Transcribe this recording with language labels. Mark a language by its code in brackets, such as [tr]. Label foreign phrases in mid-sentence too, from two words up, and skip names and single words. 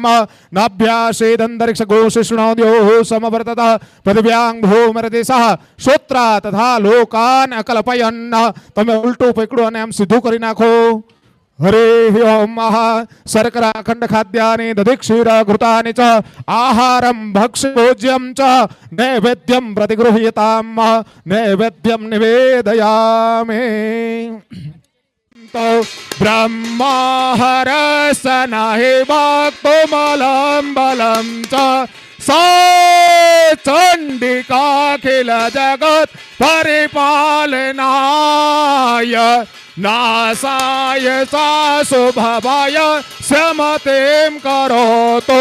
[sa] नाभ्यासेदन्तरिक्ष गोशिष्णोद्योः समवर्तत पृथिव्यां भूमरदिशः श्रोत्रा तथा लोकान् अकल्पयन्. [gu] તમે ઉલટું પકડો અને આમ સીધું કરી નાખો. [sa] हरे ओम शर्करा खंड खाद्यानि दधि क्षीर घृतानि च आहारं भक्ष्यभोज्यं च नैवेद्यं प्रतिगृह्यताम्. नैवेद्यं निवेदयामि. तो ब्रह्माहरसनहि भक्तुमलं बलं च सा चण्डिकाखिल जगत् परिपालनाय नासाय साशुभवाय समतिं करोतु.